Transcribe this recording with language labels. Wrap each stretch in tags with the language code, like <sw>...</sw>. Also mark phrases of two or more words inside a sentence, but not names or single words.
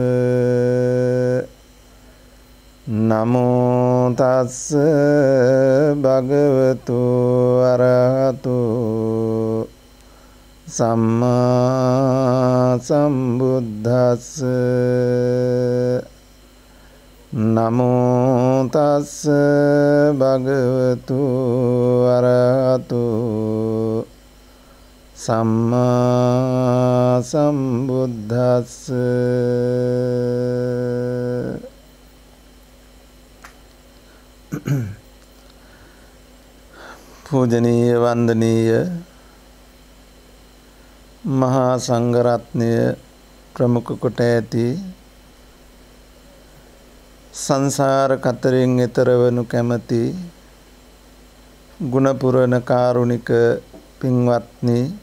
<pi>නමෝ තස්ස භගවතු අරහතු සම්මා සම්බුද්දස්ස නමෝ තස්ස භගවතු අරහතු සම්මා සම්බුද්දස්ස</pi> <si>පූජනීය වන්දනීය මහා සංඝරත්නය ප්‍රමුඛ කොට ඇති සංසාර කතරෙන් එතර වනු කැමැති ගුණපුරණ කාරුණික පින්වත්නි,</si>